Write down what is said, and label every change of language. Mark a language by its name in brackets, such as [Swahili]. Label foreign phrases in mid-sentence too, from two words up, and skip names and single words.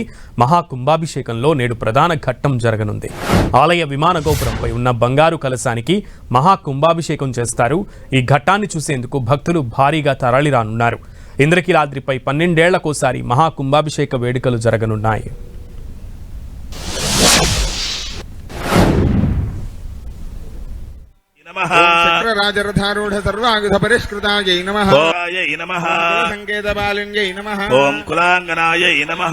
[Telugu] మహాకుంభాభిషేకంలో నేడు ప్రధాన ఘట్టం జరగనుంది. ఆలయ విమాన గోపురంపై ఉన్న బంగారు కలశానికి మహాకుంభాభిషేకం చేస్తారు. ఈ ఘట్టాన్ని చూసేందుకు భక్తులు భారీగా తరలిరానున్నారు. ఇంద్రకీలాద్రిపై 12 ఏళ్లకోసారి మహాకుంభాభిషేక వేడుకలు జరగనున్నాయి. [Sanskrit] राजरथारूढ़ सर्वायुध परिष्कृतायै नमः। नमः संकेतपालिन्यै नमः। ओम कुलांगनायै नमः।